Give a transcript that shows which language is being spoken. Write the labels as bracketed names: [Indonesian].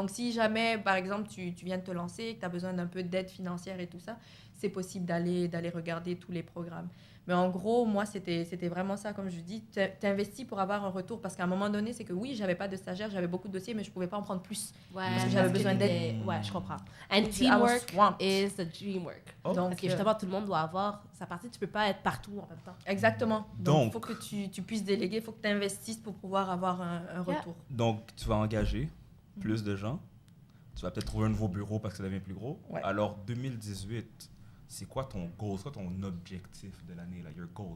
[French] Donc si jamais, par exemple, tu viens de te lancer, que tu as besoin d'un peu d'aide financière et tout ça, c'est possible d'aller regarder tous les programmes. Mais en gros, moi, c'était vraiment ça, comme je dis, t'investis pour avoir un retour. Parce qu'à un moment donné, c'est que oui, j'avais pas de stagiaire, j'avais beaucoup de dossiers, mais je pouvais pas en prendre plus. Parce que j'avais besoin d'aide. Ouais, je comprends. [English] And teamwork is the dreamwork. [French] Donc, parce que justement, tout le monde doit avoir sa partie. Tu peux pas être partout en même temps. Exactement. Donc, il faut que tu puisses déléguer, il faut que tu investisses pour pouvoir avoir un retour. Donc, tu vas engager plus de gens. Tu vas peut-être trouver un nouveau bureau parce que ça devient plus gros. Ouais. Alors, 2018... c'est quoi ton goal, c'est quoi ton objectif de l'année, là, [English] your goal?